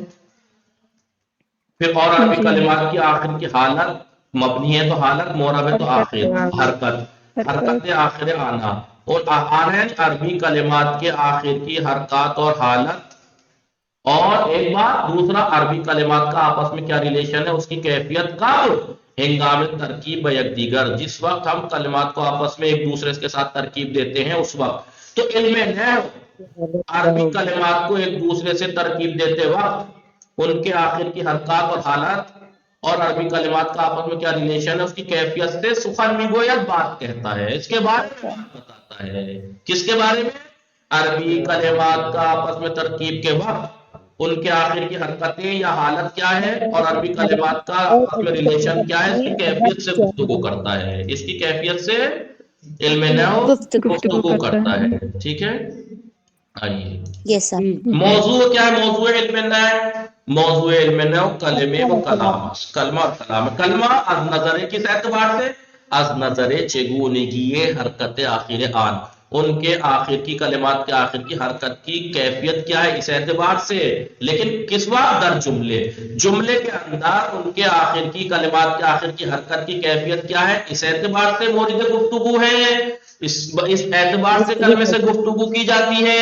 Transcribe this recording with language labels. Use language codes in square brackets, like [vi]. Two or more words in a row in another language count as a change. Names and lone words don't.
[ur] پھر اور عربی کلمات کی آخر کی حالت, مبنی ہے تو حالت, معرب ہے تو آخر, حرکت, حرکت آخر آنا. اور آنا عربی کلمات کے آخر کی حرکات اور حالت. اور ایک بات دوسرا, عربی کلمات کا آپس میں کیا ریلیشن ہے, اس کی کیفیت کب؟ [fa] ہنگام ترکیب یک دیگر, [ur] جس وقت ہم کلمات کو آپس میں ایک دوسرے کے ساتھ ترکیب دیتے ہیں اس وقت. تو علم نحو عربی کلمات کو ایک دوسرے سے ترکیب دیتے وقت ان کے آخر کی حرکات اور حالات اور عربی کلمات کا آپس میں کیا ریلیشن ہے اس کی کیفیت سے [fa] سخن میگوید [ur] بات کہتا ہے. اس کے بارے میں بات بتاتا ہے. کس کے بارے میں؟ عربی کلمات کا آپس میں ترکیب کے وقت ان کے آخر کی حرکتیں یا حالت کیا ہے اور عربی کلمات کا آپس میں ریلیشن کیا ہے, اس کی کیفیت سے گفتگو کرتا ہے. اس کی کیفیت سے علم نحو گفتگو کرتا ہے. ٹھیک ہے آئیے موضوع کیا ہے. موضوع علم نحو, موضوع علم نحو کلمے و کلام, کلمہ اور کلام. کلمہ [fa] از نظر [ur] کس اعتبار سے؟ [fa] از نظر چگونگی حرکت آخر آن. [ur] ان کے آخر کی کلمات کے آخر کی حرکت کی کیفیت کیا ہے اس اعتبار سے، لیکن کس وقت [fa] در جملے، [ur] جملے کے اندر ان کے آخر کی کلمات کے آخر کی حرکت کی کیفیت کیا ہے اس اعتبار سے مورد گفتگو ہے، اس اعتبار سے کلمے سے گفتگو کی جاتی ہے۔